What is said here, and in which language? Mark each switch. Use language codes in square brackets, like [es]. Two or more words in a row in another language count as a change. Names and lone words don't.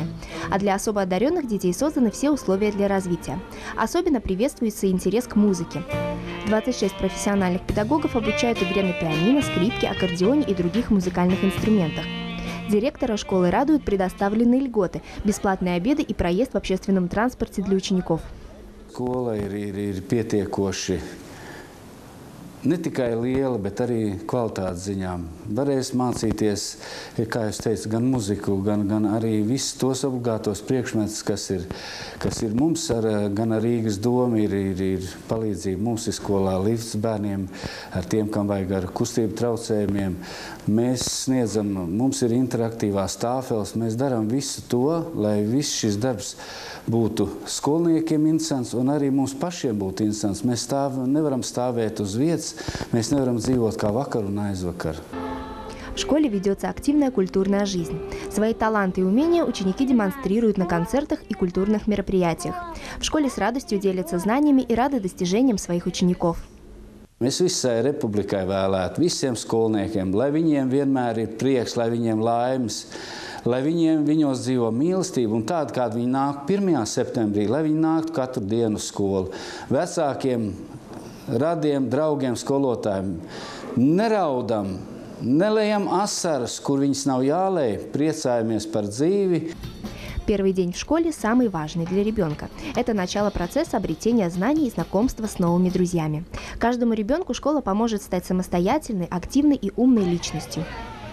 [ru] А для особо одаренных детей созданы все условия для развития. Особенно приветствуется интерес к музыке. 26 профессиональных педагогов обучают игре на пианино, скрипке, аккордеоне и других музыкальных инструментах. Директора школы радуют предоставленные льготы, бесплатные обеды и проезд в общественном транспорте для учеников. [lv] Skola ir pietiekoši ne tikai liela, bet arī kvalitātes ziņām. Varēs mācīties, kā jau teicu, gan muziku, gan arī visus tos obligātos priekšmetus, kas ir mums, gan ar Rīgas domu ir palīdzība mums skolā, lifts bērniem, ar tiem, kam vajag ar kustību traucējumiem. Mēs sniedzam, mums ir interaktīvās tāfeles, mēs darām visu to, lai viss šis darbs būtu skolniekiem interesants un arī mums pašiem būtu interesants. Mēs nevaram stāvēt uz vietas, mēs nevaram dzīvot kā vakar un aizvakar. [ru] В школе ведется активная культурная жизнь. Свои таланты и умения ученики демонстрируют на концертах и культурных мероприятиях. В школе с радостью делятся знаниями и рады достижениям своих учеников. [lv] Mēs visai republikai vēlētu, visiem skolniekiem, lai viņiem vienmēr ir prieks, lai viņiem laimes, lai viņos dzīvo mīlestība un tāda, kāda viņi nāk 1. septembrī, lai viņi nāktu katru dienu uz skolu. Vecākiem, radiem, draugiem, skolotājiem neraudam, nelejam asaras, kur viņas nav jālej, priecājamies par dzīvi. [ru] Первый день в школе самый важный для ребенка. Это начало процесса обретения знаний и знакомства с новыми друзьями. Каждому ребенку школа поможет стать самостоятельной, активной и умной личностью.